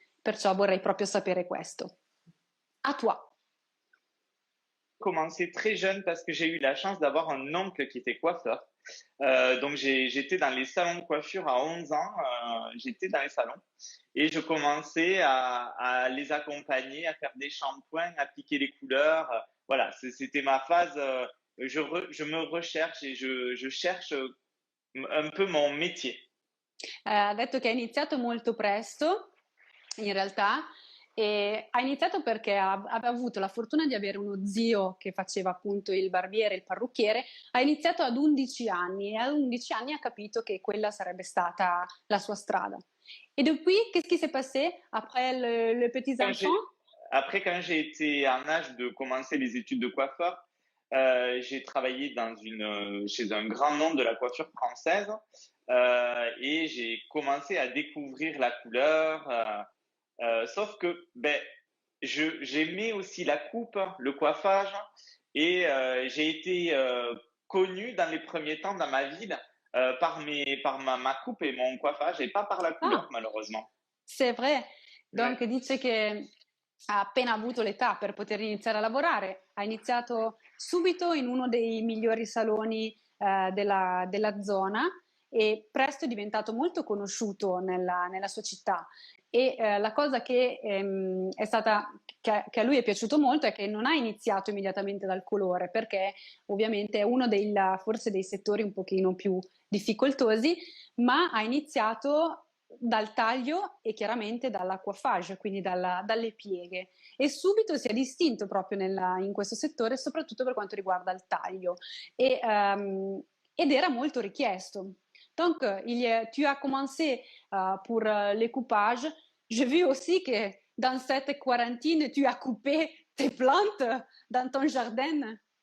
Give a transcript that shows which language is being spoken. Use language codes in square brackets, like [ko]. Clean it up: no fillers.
[it] Perciò vorrei proprio sapere questo. [fr] A toi. Commencé très jeune parce que j'ai eu la chance d'avoir un oncle qui était coiffeur. Donc j'étais dans les salons de coiffure à 11 ans, j'étais dans les salons et je commençais à les accompagner, à faire des shampoings, appliquer les couleurs. Voilà, c'était ma phase. Je me recherche et je cherche un peu mon métier. [it] Ha detto che ha iniziato molto presto, in realtà, E ha iniziato perché aveva avuto la fortuna di avere uno zio che faceva appunto il barbiere, il parrucchiere. Ha iniziato ad 11 anni e a 11 anni ha capito che quella sarebbe stata la sua strada. [fr] Et depuis, qu'est-ce qui s'est passé après les petits Quand enfants? après, quand j'ai été en âge de commencer les études de coiffeur, j'ai travaillé chez un grand nom de la coiffure française et j'ai commencé à découvrir la couleur. Sauf que ben, j'aimais aussi la coupe, le coiffage et j'ai été connu dans les premiers temps dans ma ville par ma coupe et mon coiffage et pas par la Ah, couleur malheureusement. c'est vrai. Ouais. Donc [it] dice che ha appena avuto l'età per poter iniziare a lavorare, ha iniziato subito in uno dei migliori saloni della zona e presto è diventato molto conosciuto nella sua città. E la cosa che a lui è piaciuto molto è che non ha iniziato immediatamente dal colore, perché ovviamente è uno forse dei settori un pochino più difficoltosi, ma ha iniziato dal taglio e chiaramente dalla coiffage, quindi dalle pieghe. E subito si è distinto proprio in questo settore, soprattutto per quanto riguarda il taglio. Ed era molto richiesto. [fr] Donc, tu as commencé pour les coupages. J'ai vu aussi que dans cette quarantaine, tu as coupé tes plantes dans ton jardin.